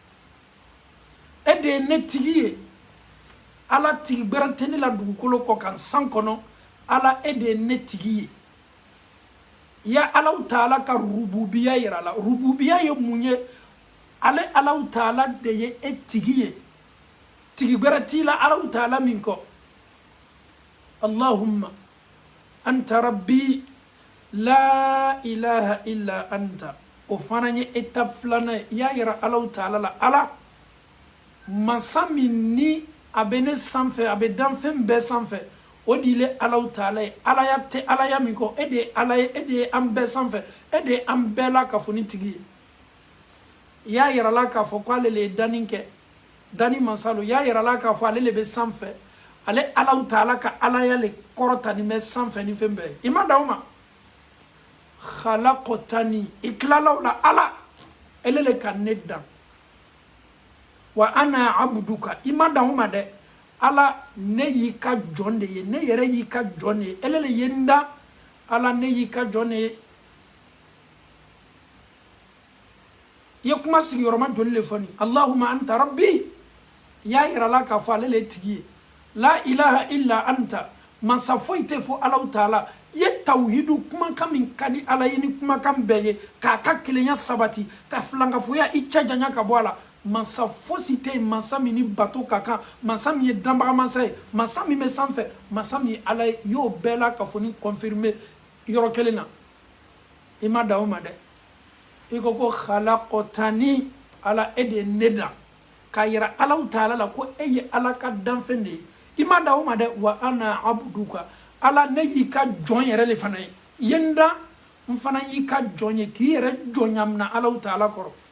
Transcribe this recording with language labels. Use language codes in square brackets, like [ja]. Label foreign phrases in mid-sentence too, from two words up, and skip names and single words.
[bm] e de ye ne tigi ye Ala tigi bɛrɛ tɛ ne la dugukolo kɔ kan san kɔnɔ Ala e de ye ne tigi ye i ya Alahu Taala ka rububiya yira la rububiya ye mun ye ale Alahu Taala de ye e tigi ye tigi bɛrɛ t'i la Alahu Taala min kɔ [ar] اللهم أنت ربي لا إله إلا أنت [bm] o fana ye étape filanan ye i y'a yira Alahu Taala la Ala masa min ni a bɛ ne sanfɛ a bɛ dan fɛn bɛɛ sanfɛ o de ye Alahu Taala ye Alaya tɛ Alaya min kɔ e de ye Ala ye e de ye an bɛɛ sanfɛ e de ye an bɛɛ la kafoni tigi ye i y'a yira la k'a fɔ ko ale le ye danni kɛ danni masa lo i y'a yira la k'a fɔ ale le bɛ sanfɛ ale Alahu Taala ka Alaya le kɔrɔta nin bɛ sanfɛ ni fɛn bɛɛ ye i ma dan o ma khalaqtani i tilala o la Ala ele le ka ne dan [ar] وأنا عبدك [bm] i ma dan o ma dɛ Ala ne y'i ka jɔn de ye ne yɛrɛ y'i ka jɔn de ye ele le ye n dan Ala ne y'i ka jɔn de ye i ye kuma sigiyɔrɔma joli le fɔ nin [ar] اللهم أنت ربي [bm] i y'a yira la k'a fɔ ale le ye tigi ye [ar] لا إله إلا أنت [bm] masa foyi tɛ fɔ Alahu Taala i ye tawhidu kumakan min ka di Ala ye ni kumakan bɛɛ ye k'a ka kelenya sabati ka filankafoya i cɛ janya ka bɔ a la masa fosi tɛ yen masa min ni bato ka kan masa min ye danbaga masa ye masa min bɛ sanfɛ masa min ye Ala ye i y'o bɛɛ la ka fɔ ni confirmer yɔrɔ kelen na i ma dan o ma dɛ i ko ko khalaqtani Ala e de ye ne dan k'a yira Alahu Taala la ko e ye Ala ka danfɛn de ye i ma dan o ma dɛ [ar] وأنا عبدك [bm] Ala ne y'i ka jɔn yɛrɛ le fana ye i ye n dan n fana y'i ka jɔn ye k'i yɛrɛ jɔnya minɛ Alahu Taala kɔrɔ